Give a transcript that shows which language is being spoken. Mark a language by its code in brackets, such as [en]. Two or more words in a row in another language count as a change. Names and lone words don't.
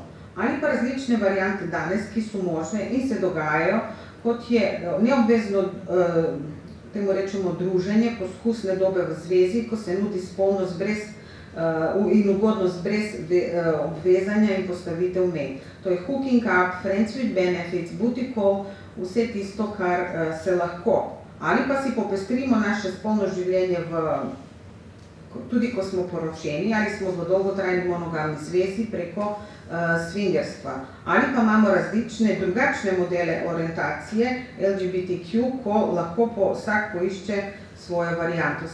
[sl] Ali pa različne variante danes, ki so možne in se dogajajo, kot je neobvezno, temu rečemo, druženje, poskusne dobe v zvezi, ko se nudi spolnost brez in ugodnost brez obvezanja in postavitev mej. To je [en] hooking up, friends with benefits, booty call, [sl] vse tisto, kar se lahko. Ali pa si popestrimo naše spolno življenje tudi ko smo poročeni, ali smo v dolgotrajni monogamni zvezi preko swingerstva. Ali pa imamo različne drugačne modele orientacije LGBTQ, ko lahko vsak poišče svojo varianto.